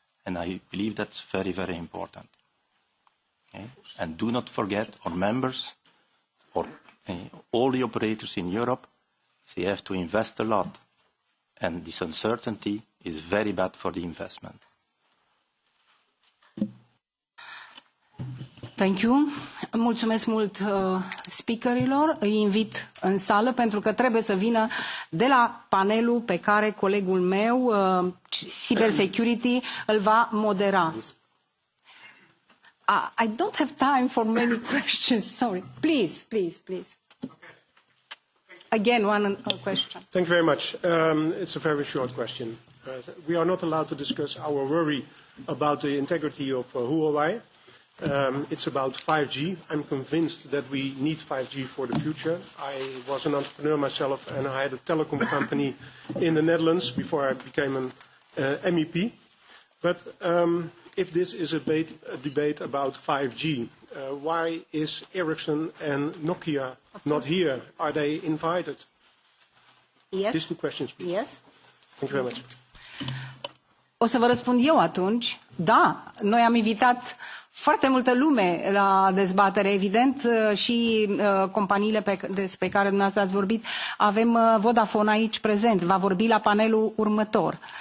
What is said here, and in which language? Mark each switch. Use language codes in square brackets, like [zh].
[en] And I believe that's very, very important. Okay? And do not forget our members or all the operators in Europe, they have to invest a lot. And this uncertainty is very bad for the investment. Thank you. [ro] Mulțumesc mult speakerilor. Îi invit în sală pentru că trebuie să vină de la panelul pe care colegul meu, cybersecurity, îl va modera. [en] I don't have time for many questions. Sorry. Please, please, please. Again, one question. Thank you very much. It's a very short question. We are not allowed to discuss our worry about the integrity of Huawei. It's about 5G. I'm convinced that we need 5G for the future. I was an entrepreneur myself, and I had a telecom company in the Netherlands before I became an MEP. But if this is a debate about 5G, why is Ericsson and Nokia not here? Are they invited? Yes. These two questions, please. Yes. Thank you very much. [ro] O să vă răspund eu atunci. Da, noi am invitat foarte multă lume la dezbatere, evident, și companiile despre care dumneavoastră ați vorbit. Avem Vodafone aici prezent, va vorbi la panelul următor.